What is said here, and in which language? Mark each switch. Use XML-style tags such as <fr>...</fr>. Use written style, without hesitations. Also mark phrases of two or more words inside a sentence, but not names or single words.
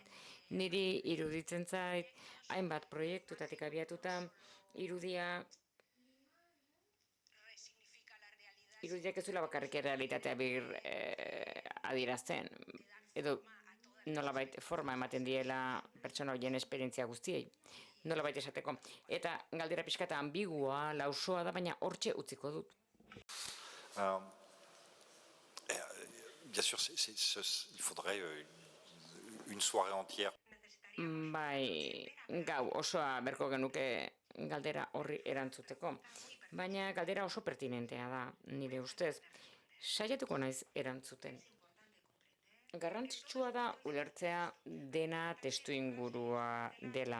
<eu>Niri iruditzen zait, hainbat proiektutatik abiatuta, irudiak ez duela bakarrik errealitatea bir adierazten, edo nolabait forma ematen diela pertsona horien esperientzia guztiei. Nolabait esateko. Eta galdera pixkata ambigua, lausoa da, baina hortxe utziko dut.</eu> <fr>Bien sûr, il faudrait une soirée entière.</fr> <eu>Gau osoa berko genuke galdera horri erantzuteko. Baina galdera oso pertinentea da, nire ustez. Saiatuko naiz erantzuten. Garrantzitsua da ulertzea dena testuingurua dela.</eu>